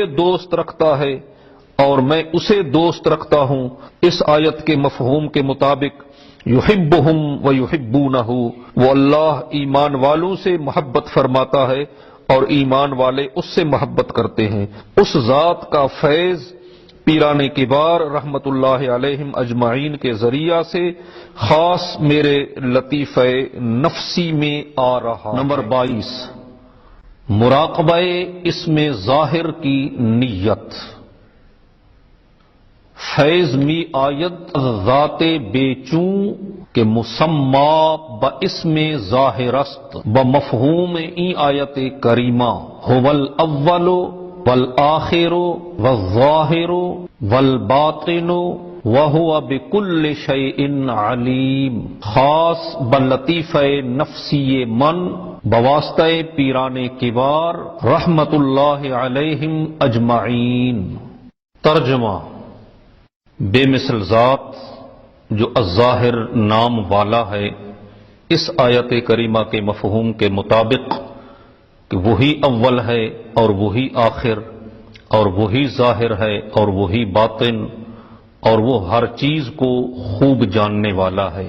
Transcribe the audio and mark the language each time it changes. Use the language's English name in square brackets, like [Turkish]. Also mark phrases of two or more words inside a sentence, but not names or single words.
[Urdu] دوست رکھتا ہے اور میں اسے دوست رکھتا ہوں، اس آیت کے مفہوم کے مطابق [Arabic] یحبہم و یحبونہ، [Urdu] وہ اللہ ایمان والوں سے محبت فرماتا ہے اور ایمان والے اس سے محبت کرتے ہیں، اس ذات کا فیض پیران کبار [Arabic] رحمت اللہ علیہم اجمعین [Urdu] کے ذریعہ سے خاص میرے لطیفہ نفسی میں آ رہا۔ نمبر 22، مراقبہ اسم ظاہر کی نیت۔ [Persian] فیض می آید ذات بے چوں کہ مسما باسم ظاہر است بمفہوم این آیت کریمہ [Arabic] هو الاول والآخر والظاہر والباطن وهو بكل شيء علیم، [Persian] خاص بلطیفہ نفسی من بواسطہ پیران کبار [Arabic] رحمت اللہ علیہم اجمعین۔ [Urdu] ترجمہ، بے مثل ذات جو الظاہر نام والا ہے، اس آیت کریمہ کے مفہوم کے مطابق کہ وہی اول ہے اور وہی آخر اور وہی ظاہر ہے اور وہی باطن، اور وہ ہر چیز کو خوب جاننے والا ہے۔